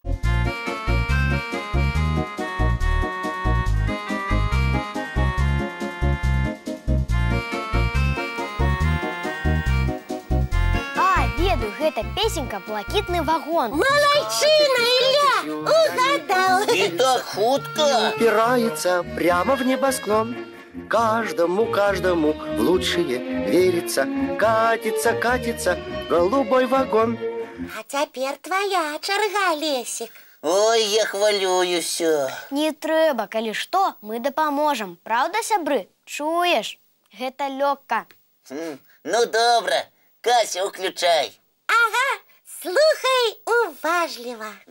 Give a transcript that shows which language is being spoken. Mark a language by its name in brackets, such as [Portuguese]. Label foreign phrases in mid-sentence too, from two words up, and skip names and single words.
[Belarusian] Ведаю, гэта песенька «Блакітны вагон». Малайчына, Ілля, угадаў. І так хутка. [Russian] Упирается прямо в небосклон. Каждому в лучшее верится. Катится, катится голубой вагон. [Belarusian] А цяпер твоя чарга, Лесік. Ой, я хвалююся. Не трэба, калі што, мы дапаможам. Праўда, сябры? Чуеш? Гэта лёгка. Ну, добра. Кася, уключай. Ага, слухай уважліва.